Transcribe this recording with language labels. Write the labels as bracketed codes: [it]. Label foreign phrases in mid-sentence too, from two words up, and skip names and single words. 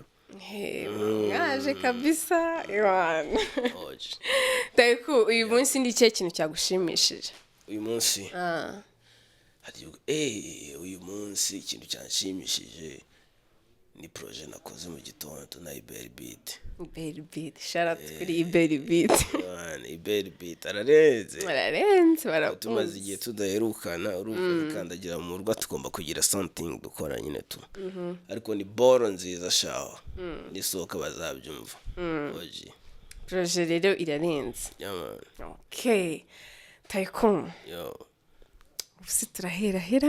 [rw] ngaje kabisa iwana TAYKUN uyu munsi ndi cye kintu cyagushimishije uyu munsi uyu munsi ikintu cyanshimishije ni projet nakoze mu gitondo na Iberi Beat [en] shout out [rw] kuri Iberi Beat ararenze barakunze igihe tudaherukana urumva kandagira mu rwa tugomba kugira something dukora nyine tu ariko ni boro nziza shaho nisohoka bazabyumva projet rero irarenze okay TAYKUN ubusi turahera